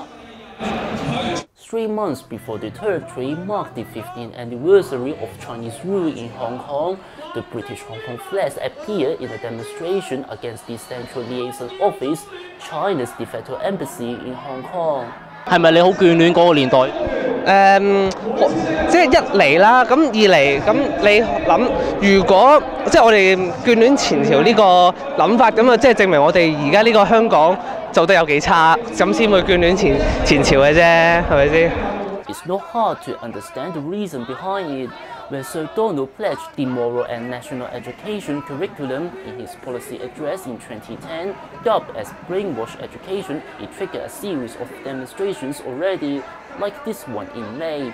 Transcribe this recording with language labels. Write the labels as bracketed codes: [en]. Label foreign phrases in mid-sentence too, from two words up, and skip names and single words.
[en] 3 months before the territory marked the 15th anniversary of Chinese rule in Hong Kong, the British Hong Kong flags appeared in a demonstration against the Central Liaison Office, China's de facto embassy in Hong Kong. [yue] 係咪你好眷戀嗰個年代？即係一嚟啦，咁二嚟咁你諗，如果即係我哋眷戀前朝呢個諗法，咁啊即係證明我哋而家呢個香港做得有幾差，咁先會眷戀前朝嘅啫，係咪先 [en] ？It's not hard to understand the reason behind it. When Sir-Donald pledged the moral and national education curriculum in his policy address in 2010, dubbed as brainwash education, it triggered a series of demonstrations already, like this one in May.